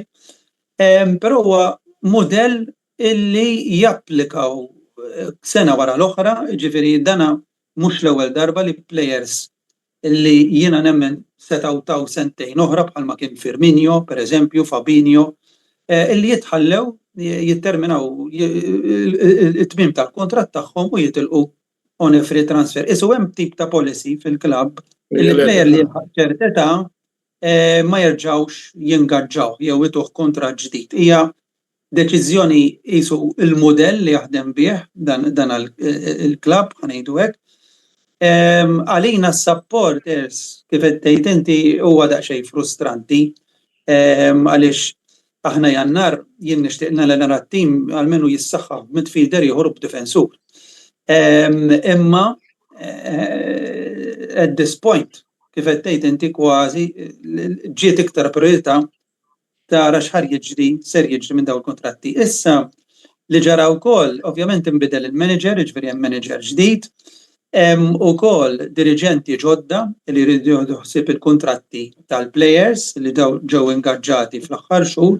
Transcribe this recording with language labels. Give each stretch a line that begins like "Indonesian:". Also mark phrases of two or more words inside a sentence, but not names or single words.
Maltese: Però huwa mudell illi japplikaw sena wara l-oħra, ġifieri dana mhux l-ewwel darba li plejers li jiena nemmen setgħu taw sentejn oħra bħalma kien Firmino, pereżempju, Fabinho, illi jitħallew jitterminaw it-tmiem tal-kontratt tagħhom u jitilqu
English: on a free transfer.
Maltese: Isu hemm tip ta' policy fil-klabb li plejer li ċert età ma jerġgħux jingaġġaw jew ituh kontratt ġdid. Hija deċiżjoni qisu il-mudell li jaħdem bih dan il-klabb ħanejdu hekk. Għalina s-supporters kif qed tgħid inti huwa daqsxejn frustranti għaliex aħna jannar jien nixtieqna li nara t-tim għalmenu jissaħħaħ midfielder ieħor b'difensur. Imma
English: at this point
Maltese: kif qed tgħid inti kważi ġiet iktar priorità tara x'ħar ser jiġri minn dawn il-kontratti. Issa li ġara wkoll ovvjament inbidel il-manager, jiġifieri hemm manager ġdid, ukoll diriġenti ġodda li jridu jieħdu ħsieb il-kuntratti tal-plejers li ġew ingaġġati fl-aħħar xhur.